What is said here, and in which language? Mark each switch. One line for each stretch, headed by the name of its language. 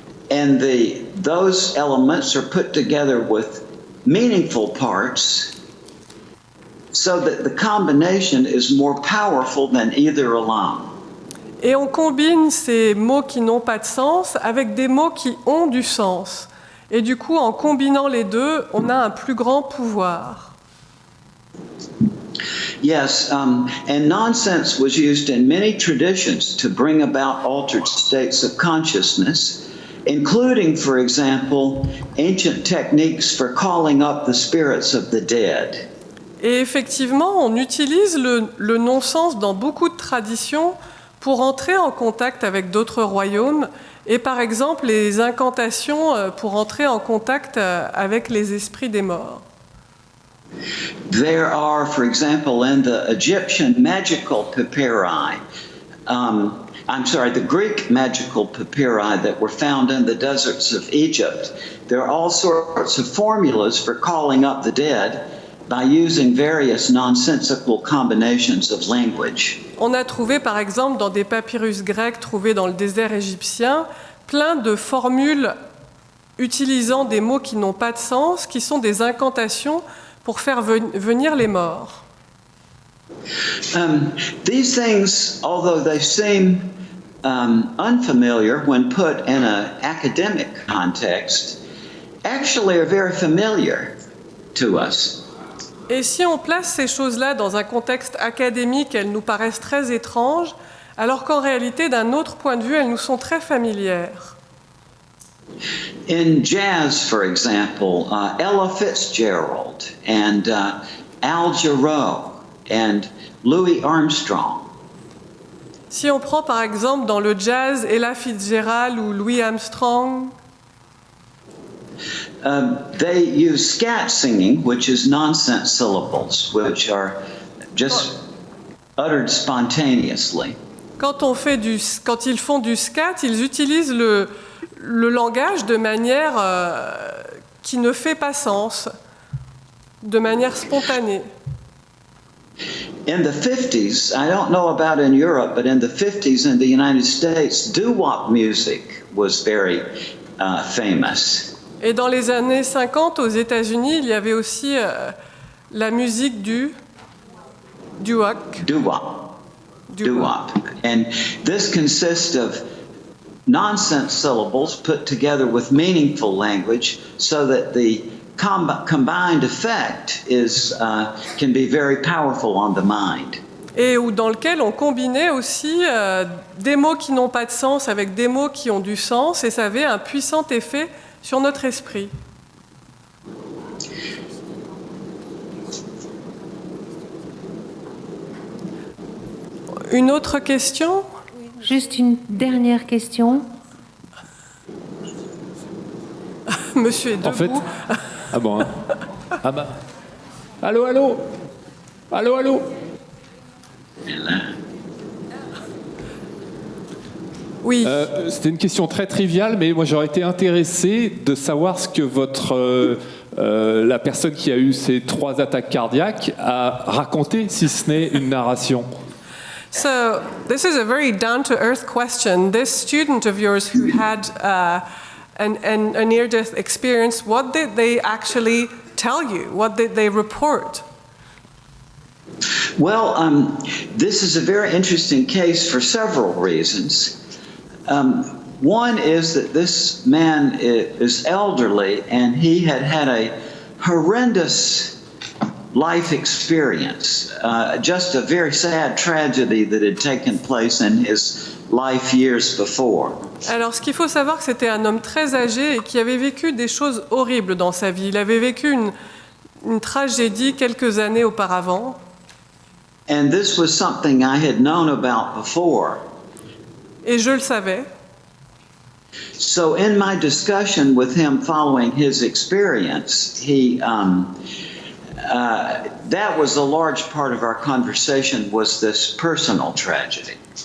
English: And those elements are put together with meaningful parts so that the combination is more powerful than either alone.
French: Et on combine ces mots qui n'ont pas de sens avec des mots qui ont du sens. Et du coup, en combinant les deux, on a un plus grand pouvoir.
English: Yes, and nonsense was used in many traditions to bring about altered states of consciousness, including, for example, ancient techniques for calling up the spirits of the dead.
French: Et effectivement, on utilise le non-sens dans beaucoup de traditions pour entrer en contact avec d'autres royaumes, et par exemple les incantations pour entrer en contact avec les esprits des morts.
English: There are, for example, in the Egyptian magical papyri, the Greek magical papyri that were found in the deserts of Egypt, there are all sorts of formulas for calling up the dead by using various nonsensical combinations of language.
French: On a trouvé par exemple dans des papyrus grecs trouvés dans le désert égyptien plein de formules utilisant des mots qui n'ont pas de sens, qui sont des incantations pour faire venir les morts.
English: These things, although they seem unfamiliar when put in an academic context, actually are very familiar to us.
French: Et si on place ces choses-là dans un contexte académique, elles nous paraissent très étranges, alors qu'en réalité, d'un autre point de vue, elles nous sont très familières.
English: In jazz, for example, Ella Fitzgerald and Al Jarreau and Louis Armstrong.
French: Si on prend par exemple dans le jazz Ella Fitzgerald ou Louis Armstrong,
English: they use scat singing, which is nonsense syllables, which are just uttered spontaneously.
French: quand ils font du scat, ils utilisent le langage de manière qui ne fait pas sens, de manière spontanée.
English: In the 50s, I don't know about in Europe, but in the 50s in the United States, doo-wop music was very famous.
French: Et dans les années 50, aux États-Unis, il y avait aussi la musique du doo-wop.
English: Doo-wop. And this consists of nonsense syllables put together with meaningful language so that the combined effect is can be very powerful on the mind.
French: Et dans lequel on combinait aussi des mots qui n'ont pas de sens avec des mots qui ont du sens, et ça avait un puissant effet sur notre esprit. Une autre question ? Juste une dernière question. Monsieur est debout. En fait, ah bon, hein. Ah bah, allô, allô, allô, allô. Oui. C'était une question très triviale, mais moi j'aurais été intéressé de savoir ce que la personne qui a eu ces 3 attaques cardiaques a raconté, si ce n'est une narration.
English: So, this is a very down-to-earth question. This student of yours who had a near-death experience, what did they actually tell you? What did they report? Well, this is a very interesting case for several reasons. One is that this man is elderly and he had had a horrendous life experience, just a very sad tragedy that had taken place in his life years before.
French: Alors, ce qu'il faut savoir, que c'était un homme très âgé et qui avait vécu des choses horribles dans sa vie. Il avait vécu une tragédie quelques années auparavant.
English: And this was something I had known about before.
French: Et je le savais.
English: So in my discussion with him following his experience, that was a large part of our conversation, was this personal tragedy.